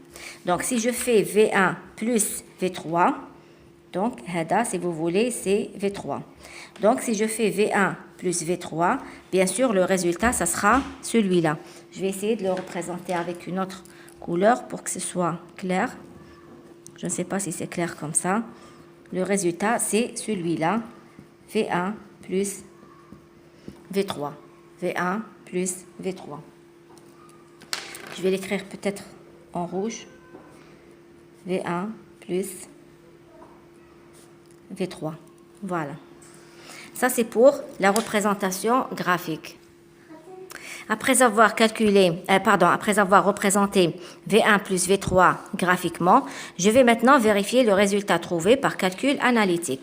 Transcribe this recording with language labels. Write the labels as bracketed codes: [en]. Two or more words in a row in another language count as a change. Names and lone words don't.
[fr] Donc, si je fais V1 plus V3, donc, si vous voulez, c'est V3. Donc, si je fais V1 plus V3, bien sûr, le résultat, ça sera celui-là. Je vais essayer de le représenter avec une autre couleur pour que ce soit clair. Je ne sais pas si c'est clair comme ça. Le résultat, c'est celui-là. V1 plus V3. V1 plus V3. Je vais l'écrire peut-être en rouge. V1 plus V3. Voilà. Ça, c'est pour la représentation graphique. Après avoir représenté V1 plus V3 graphiquement, je vais maintenant vérifier le résultat trouvé par calcul analytique.